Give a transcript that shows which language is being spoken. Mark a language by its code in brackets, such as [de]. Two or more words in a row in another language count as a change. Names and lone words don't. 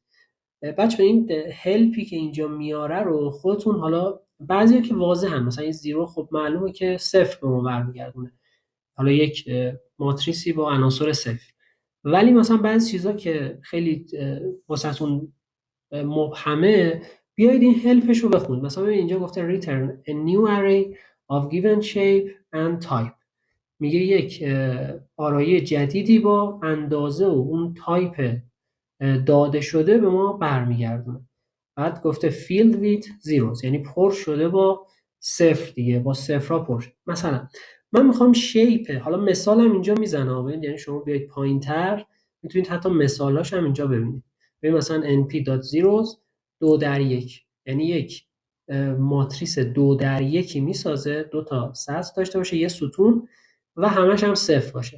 [fa] بچه این هلپی که اینجا میاره رو خودتون، حالا بعضیا که واضحن مثلا این زیرو خب معلومه که صفر به ما برمیگردونه، حالا یک ماتریسی با عناصر صفر، ولی مثلا بعضی چیزا که خیلی واسهتون مبهمه بیایید این هلپش رو بخونید. مثلا اینجا گفته [en] return a new array of given shape and type، [fa] میگه یک آرایه جدیدی با اندازه و اون تایپ داده شده به ما برمیگردونه. بعد گفته [en] filled with zeros، [fa] یعنی پر شده با صفر دیگه، با صفرها پر شده. مثلا من میخوام شیپ، حالا مثالم اینجا میزنم، یعنی شما بیاید پایینتر میتونید حتی مثالاش هم اینجا ببینید. ببین مثلا np.zeros 2:1، یعنی یک ماتریس 2:1 میسازه، 2 تا سطر داشته باشه، یه ستون و همش هم صفر باشه.